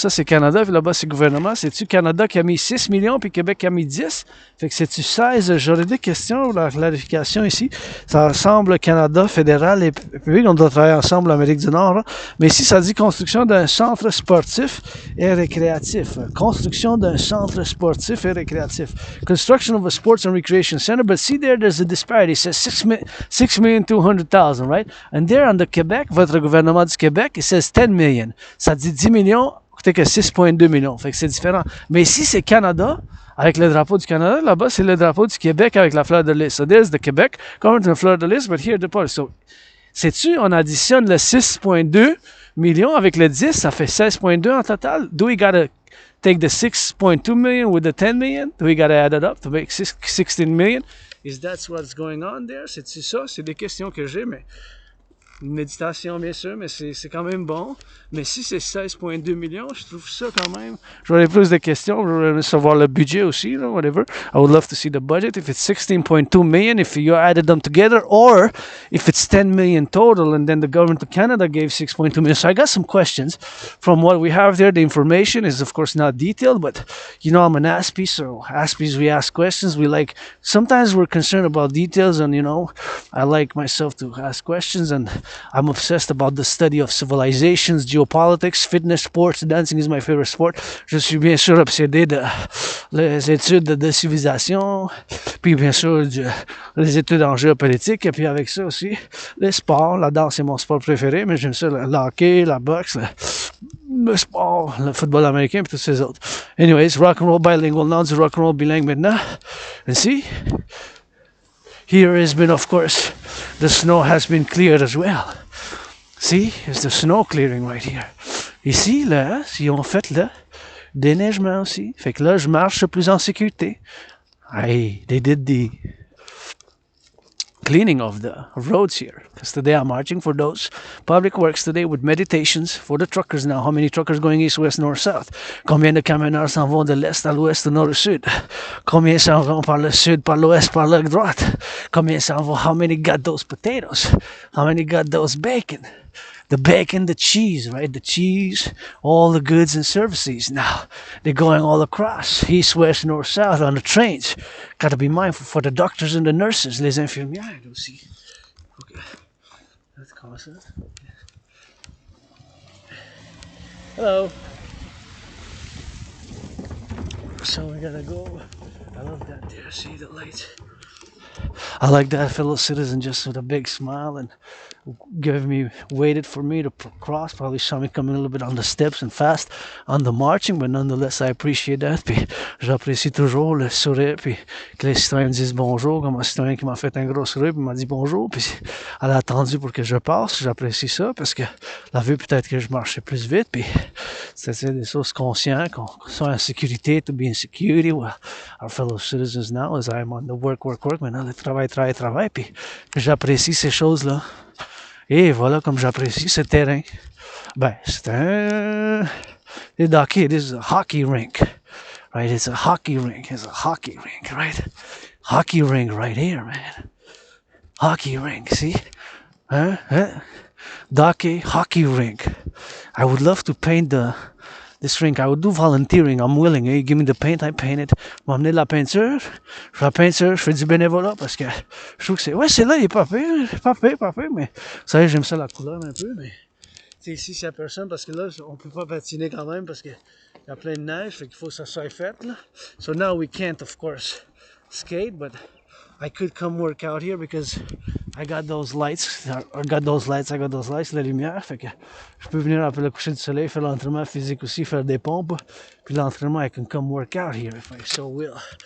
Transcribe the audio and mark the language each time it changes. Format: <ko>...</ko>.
<fr>Ça, c'est Canada, puis là-bas, c'est gouvernement. C'est-tu Canada qui a mis 6 millions, puis Québec qui a mis 10? Fait que c'est-tu 16? J'aurais des questions, la clarification ici. Ça ressemble Canada, fédéral et public. On doit travailler ensemble, l'Amérique du Nord. Là. Mais ici, ça dit construction d'un centre sportif et récréatif. Construction d'un centre sportif et récréatif.</fr> <en>Construction of a sports and recreation center. But see there's a disparity. It says 6,200,000, right? And there on the Québec,</en> <fr>votre gouvernement du Québec,</fr> <en>it says 10 million.</en> <fr>Ça dit 10 millions, peut-être que 6,2 millions. Fait que c'est différent. Mais ici, c'est Canada, avec le drapeau du Canada. Là-bas, c'est le drapeau du Québec avec la fleur de lys.</fr> <en>So there's the Québec, going to the fleur de lys, but here the part.</en> <fr>So, sais-tu, on additionne le 6,2 millions avec le 10, ça fait 16,2 en total.</fr> <en>Do we gotta take the 6,2 million with the 10 million? Do we gotta add it up to make 16 million? Is that what's going on there?</en> <fr>C'est-tu ça? C'est des questions que j'ai, mais... Une méditation, bien sûr, mais c'est quand même bon. Mais si c'est 16,2 millions, je trouve ça quand même... J'aurais plus de questions. Je voudrais savoir le budget aussi, là, whatever.</fr> <en>I would love to see the budget. If it's 16,2 million, if you added them together, or if it's 10 million total, and then the government of Canada gave 6,2 million. So I got some questions from what we have there. The information is, of course, not detailed, but, you know, I'm an Aspie, so Aspies, we ask questions. We like... Sometimes we're concerned about details, and, you know, I like myself to ask questions, and I'm obsessed about the study of civilizations, geopolitics, fitness, sports. Dancing is my favorite sport.</en> <fr>Je suis bien sûr obsédé de les études de civilisation, puis bien sûr les études en géopolitique, et puis avec ça aussi, les sports. La danse est mon sport préféré, mais j'aime ça le hockey, la boxe, le sport, le football américain et tous ces autres.</fr> <en>Anyways, rock-and-roll bilingual,</en> <fr>non du rock-and-roll bilingue maintenant.</fr> <en>And see, here has been, of course, the snow has been cleared as well. See, it's the snow clearing right here.</en> <fr>Ici, là, si on fait le déneigement aussi. Fait que là, je marche plus en sécurité.</fr> <en>Hey, they did the cleaning of the roads here. Because today I'm marching for those public works today with meditations for the truckers now. How many truckers going east, west, north, south? Combien de camionneurs s'en vont de l'est à l'ouest, du nord au sud? Combien s'en vont par le sud, par l'ouest, par la droite? Combien s'en vont? How many got those potatoes? How many got those bacon? The bacon, the cheese, right? The cheese, all the goods and services. Now, they're going all across, east, west, north, south on the trains. Got to be mindful for the doctors and the nurses,</en> <fr>les infirmières aussi.</fr> <en>Okay. That's constant. Hello. So we gotta go. I love that there. See the lights. I like that fellow citizen just with a big smile and waited for me to cross. Probably saw me coming a little bit on the steps and fast on the marching, but nonetheless, I appreciate that.</en> <fr>Puis j'apprécie toujours le sourire, puis que les citoyens me disent bonjour, comme un citoyen qui m'a fait un gros sourire, puis m'a dit bonjour, puis elle a attendu pour que je passe. J'apprécie ça parce que la vue peut-être que je marchais plus vite, puis c'est des choses conscientes qu'on soit en sécurité,</fr> <en>to be in security with our fellow citizens now, as I'm on the work,</en> <fr>maintenant le travail, puis j'apprécie ces choses-là. Et voilà comme j'apprécie ce terrain. Ben, c'est un...</fr> <en>This is a hockey rink, right? It's a hockey rink, right? Hockey rink right here, man. Hockey rink, see? Huh? Hockey rink. I would love to paint this rink. I would do volunteering. I'm willing. You give me the paint, I paint it.</en> <fr>M'emmener de la peinture. Je fais la peinture, je fais du bénévolat parce que je trouve que c'est... Ouais, c'est là, il est pas pire, mais... Vous savez, j'aime ça la couleur un peu, mais... Tu sais, ici, c'est à personne parce que là, on peut pas patiner quand même parce que il y a plein de neige, fait qu'il faut que ça soit fait, là.</fr> <en>So now we can't, of course, skate, but I could come work out here because I got those lights,</en> <fr>la lumière, fait que je peux venir après le coucher du soleil, faire l'entraînement physique aussi, faire des pompes, puis l'entraînement,</fr> <en>I can come work out here if I so will,</en>